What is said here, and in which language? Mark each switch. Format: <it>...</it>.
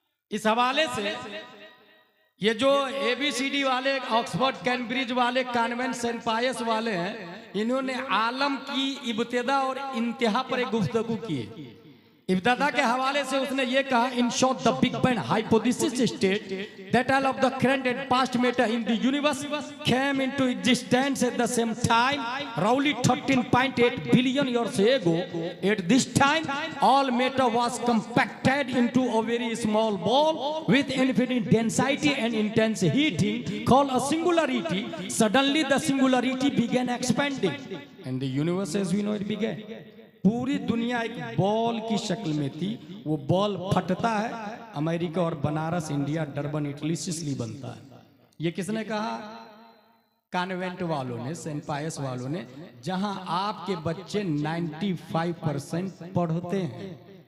<hi>इस हवाले से ये जो ABCD वाले, ऑक्सफोर्ड कैम्ब्रिज वाले, कॉन्वेंट सेंट पायस वाले हैं, इन्होंने आलम की इब्तिदा और इंतहा पर एक गुफ्तगू की है। इब्तिदा के हवाले से उसने ये कहा,</hi> <en>In short the big bang hypothesis state that all of the current and past matter in the universe came into existence at the same time roughly 13.8 billion years ago. At this time all matter was compacted into a very small ball with infinite density and intense heating called a singularity. Suddenly the singularity began expanding and the universe as we know it began.</en> <hi>पूरी दुनिया एक ball की शक्ल में थी। वो ball फटता है, अमेरिका और Banaras, India, Durban, Italy, Sicily बनता है। ये किसने कहा? कॉन्वेंट वालों ने, सेंट पायस वालों ने, जहां आपके बच्चे 95% पढ़ते हैं।</hi>